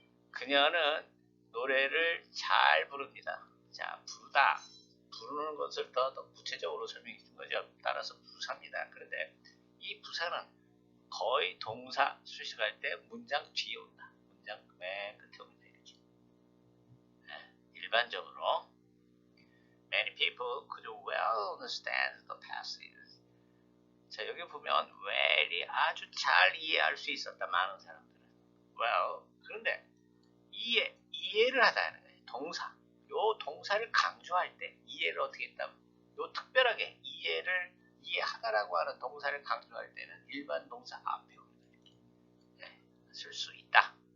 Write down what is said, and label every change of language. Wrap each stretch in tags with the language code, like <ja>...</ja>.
<ko>그녀는 노래를 잘 부릅니다. 자, 부르다. 부르는 것을 더 구체적으로 설명해 준 거죠. 따라서 부사입니다. 그런데 이 부사는 거의 동사 수식할 때 문장 뒤에 온다. 문장 맨 끝에 옵니다. 이렇게. 네, 일반적으로</ko> <en>Many people could well understand the passage.</en> <ko>자, 여기 보면 well이 아주 잘 이해할 수 있었다. 많은 사람들은. well. 그런데 이해를 하다는 거예요. 동사. 요 동사를 강조할 때 이해를 어떻게 했다면 요 특별하게 이해하다라고 하는 동사를 강조할 때는 일반 동사 앞에 이렇게 쓸 수 있다.</ko>